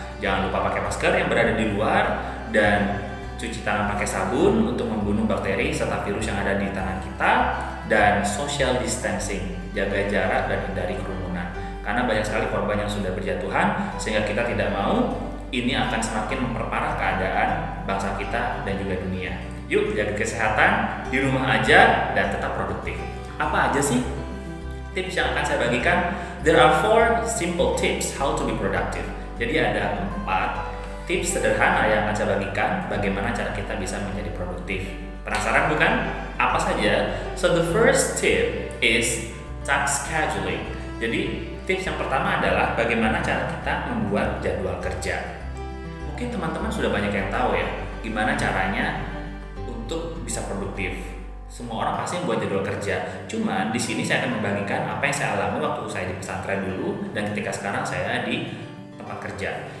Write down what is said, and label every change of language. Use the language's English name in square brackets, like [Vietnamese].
[Indonesian] Jangan lupa pakai masker yang berada di luar, dan cuci tangan pakai sabun untuk membunuh bakteri serta virus yang ada di tangan kita, dan social distancing, jaga jarak dan hindari kerumunan. Karena banyak sekali korban yang sudah berjatuhan, sehingga kita tidak mau ini akan semakin memperparah keadaan bangsa kita dan juga dunia. Yuk jaga kesehatan di rumah aja dan tetap produktif. Apa aja sih tips yang akan saya bagikan? [English] There are 4 simple tips how to be productive. [Indonesian] Jadi ada 4 tips sederhana yang akan saya bagikan bagaimana cara kita bisa menjadi produktif. Penasaran bukan? Apa saja? [English] So the first tip is task scheduling. [Indonesian] Jadi tips yang pertama adalah bagaimana cara kita membuat jadwal kerja. Mungkin teman-teman sudah banyak yang tahu ya, gimana caranya untuk bisa produktif. Semua orang pasti membuat jadwal kerja. Cuman di sini saya akan membagikan apa yang saya alami waktu saya di pesantren dulu dan ketika sekarang saya di tempat kerja.